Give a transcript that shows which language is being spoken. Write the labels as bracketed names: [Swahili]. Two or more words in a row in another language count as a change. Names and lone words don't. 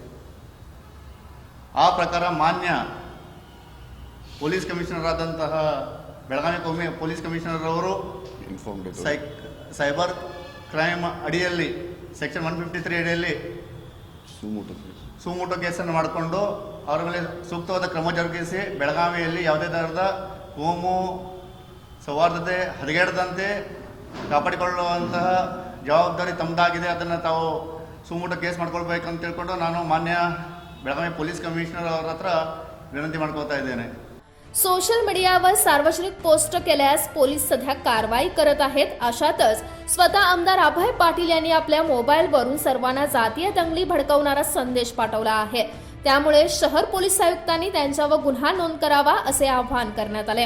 [Kannada] ಆ ಪ್ರಕಾರ ಮಾನ್ಯ [English] police commissioner [Kannada] ಆದಂತಹ ಬೆಳಗಾವಿ [English] police commissioner [Kannada] ಅವರು [English] cyber crime [Kannada] ಅಡಿಯಲ್ಲಿ ಸೆಕ್ಷನ್ 153 ಅಡಿಯಲ್ಲಿ ಸುಮೋಟೋ ಕೇಸನ್ನು ಮಾಡಿಕೊಂಡು ಅವರ ಮೇಲೆ ಸೂಕ್ತವಾದ ಕ್ರಮ ಜರುಗಿಸಿ ಬೆಳಗಾವಿಯಲ್ಲಿ ಯಾವುದೇ ಥರದ ಕೋಮು ಸೌಹಾರ್ದತೆ ಹದಗೆಡದಂತೆ ಕಾಪಾಡಿಕೊಳ್ಳುವಂತಹ ಜವಾಬ್ದಾರಿ ತಮ್ಮದಾಗಿದೆ. ಅದನ್ನು ತಾವು ಸುಮೋಟೋ ಕೇಸ್ ಮಾಡ್ಕೊಳ್ಬೇಕಂತ ತಿಳ್ಕೊಂಡು ನಾನು ಮಾನ್ಯ ಬೆಳಗಾವಿ [English] police commissioner [Kannada] ಅವರ ಹತ್ರ विनंती ಮಾಡ್ಕೊಳ್ತಾ ಇದ್ದೇನೆ. [Marathi] सोशल मीडियावर सार्वजनिक पोस्ट केल्यास पोलीस सध्या कारवाई करत आहेत. अशातच स्वतः आमदार अभय पाटील यांनी आपल्या मोबाईलवरून सर्वांना जातीय दंगली भडकवणारा संदेश पाठवला आहे. त्यामुळे शहर पोलीस आयुक्तांनी त्यांच्यावर गुन्हा नोंद करावा असे आवाहन करण्यात आले.